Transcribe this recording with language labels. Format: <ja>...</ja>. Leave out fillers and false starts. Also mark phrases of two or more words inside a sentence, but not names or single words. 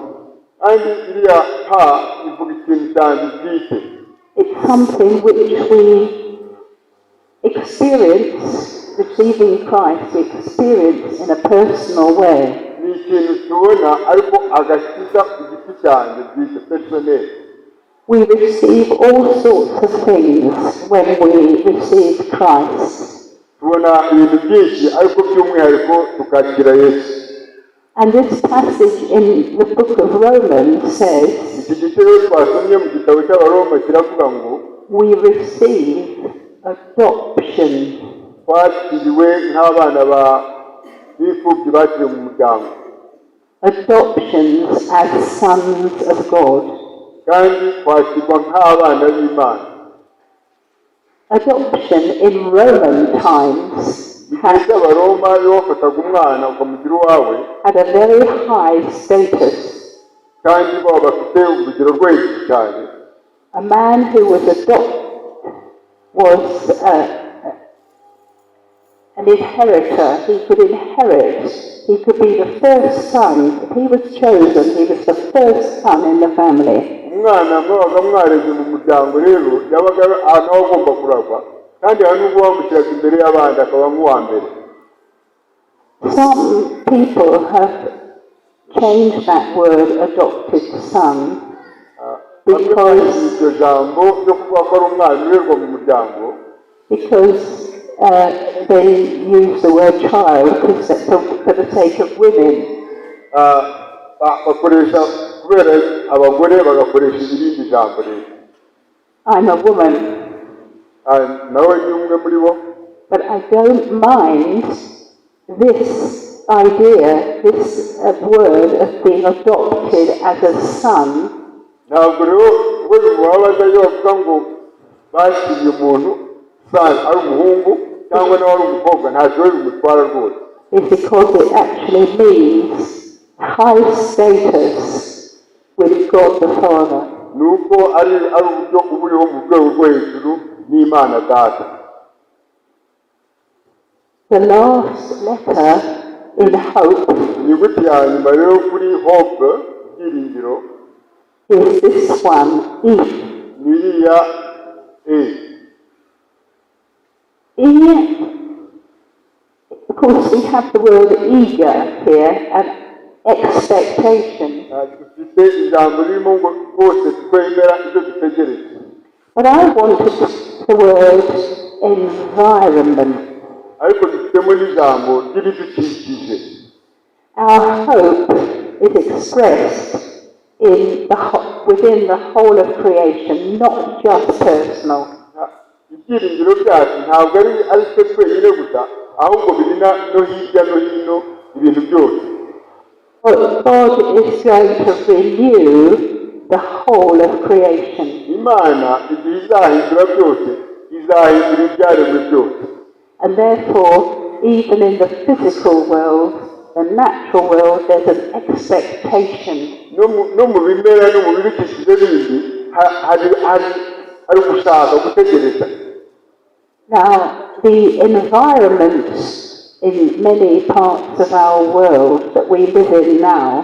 <rw>kandi iriya pa ivuga ikintu cyane bwite.</rw> <en>It's something which we experience. Receiving Christ, we experience in a personal way.</en> <rw>ni ikintu tubona ariko agakiza ku giti cyanjye bwite, personnel.</rw> <en>We receive all sorts of things when we receive Christ.</en> <rw>tubona ibintu byinshi ariko by'umwihariko tukakira Yesu.</rw> <en>And this passage in the book of Romans says,</en> <rw>iki gice rero twasomye mu gitabo cy'Abaroma kiravuga ngo</rw> <en>we receive adoption.</en> <rw>twakiriwe nk'abana b'imfubyi bakiriwe mu muryango.</rw> <en>Adoptions as sons of God.</en> <rw>kandi twakirwa nk'abana b'Imana.</rw> <en>Adoption in Roman times</en> <rw>igihe cy'Abaroma iyo wafataga umwana ukamugira uwawe</rw> <en>had a very high status.</en> <rw>kandi baba bafite urugero rwo hejuru cyane.</rw> <en>A man who was adopted was an inheritor. He could inherit. He could be the first son. If he was chosen, he was the first son in the family.</en> <rw>umwana mwabaga mwareze mu muryango rero yabaga ahantu aho agomba kuragwa, kandi hari n'ubwo bamushyiraga imbere y'abandi akaba nk'uwa mbere.</rw> <en>Some people have changed that word adopted son because</en> <rw>iryo jambo ryo kuvuga ko ari umwana urerwa mu muryango,</rw> <en>they use the word child for the sake of women.</en> <rw>bakoresha kubera abagore bagakoresha irindi jambo rero.</rw> <en>I'm a woman.</en> <rw>nawe ni umwe muri bo.</rw> <en>But I don't mind this idea, this word of being adopted as a son.</en> <rw>ntabwo rero we bimubabaza iyo bavuga ngo bashyiriye umuntu sana ari umuhungu cyangwa nawe ari umukobwa, ntacyo we bimutwara rwose.</rw> <en>It's because it actually means high status with God the Father.</en> <rw>ni uko ari uburyo uba uriho mu rwego rwo hejuru n'Imana Data.</rw> <en>The last letter in hope</en> <rw>inyuguti ya nyuma rero kuri hope, ibyiringiro,</rw> <en>is this one, E.</en> <rw>n'iriya e.</rw> <en>Of course, we have the word eager here and expectation.</en> <rw>Dufite ijambo ririmo ngo rwose twemera ibyo dutegereje.</rw> <en>But I wanted the word environment.</en> <rw>Ariko dufitemo n'ijambo ry'ibidukikije.</rw> <en>Our hope is expressed within the whole of creation, not just personal.</en> <rw>Ibyiringiro byacu ntabwo ari twe twenyine gusa, ahubwo biri no hirya no hino ibintu byose.</rw> <en>But God is going to renew the whole of creation.</en> <rw>Imana igihe izahindura byose, izahindura ibyaremwe byose.</rw> <en>And therefore, even in the physical world, the natural world, there's an expectation.</en> <rw>No mu bimera no mu bidukikije bindi hari gushaka gutegereza.</rw> <en>Now, the environment in many parts of our world that we live in now</en>